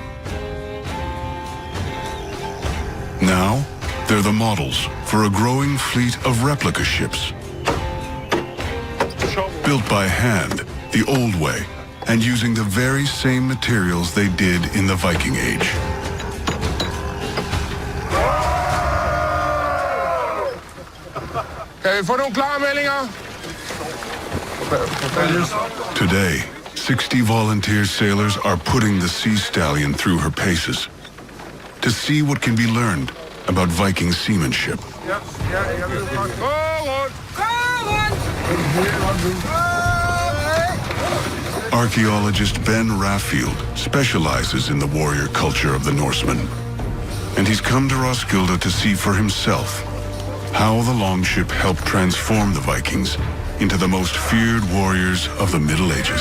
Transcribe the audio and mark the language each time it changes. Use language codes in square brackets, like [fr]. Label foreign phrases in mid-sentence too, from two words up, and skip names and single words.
[en] Now, they're the models for a growing fleet of replica ships. Built by hand, the old way, and using the very same materials they did in the Viking Age. [da] Kan vi få nogle klare meldinger? [en] Today, 60 volunteer sailors are putting the Sea Stallion through her paces to see what can be learned about Viking seamanship. Archaeologist Ben Raffield specializes in the warrior culture of the Norsemen, and he's come to Roskilde to see for himself how the longship helped transform the Vikings into the most feared warriors of the Middle Ages.